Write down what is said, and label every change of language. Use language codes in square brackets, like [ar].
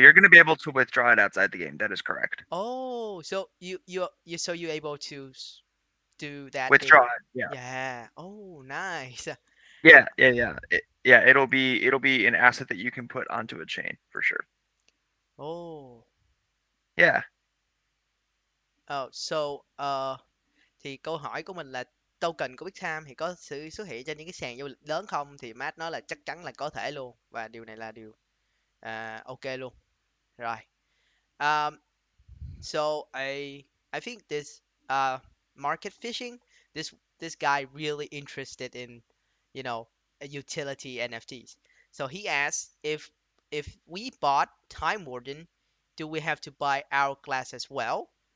[en] you're going to be able to withdraw it outside the game. That is correct. Oh, so you're able to do that Withdraw in. it. Yeah. Yeah. Oh, nice. Yeah, yeah, yeah. Yeah, it'll be an asset that you can put onto a chain for sure. Oh. Yeah. [vi] Oh, so thì câu hỏi của mình là token của Big Time thì có sự xuất hiện trên những cái sàn giao dịch lớn không? Thì Matt nói là chắc chắn là có thể luôn và điều này là điều ok luôn. Rồi. [en] Um, so I think this market fishing, this guy really interested in, utility NFTs. So he asked if we bought Time Warden, do we have to buy Hourglass as well?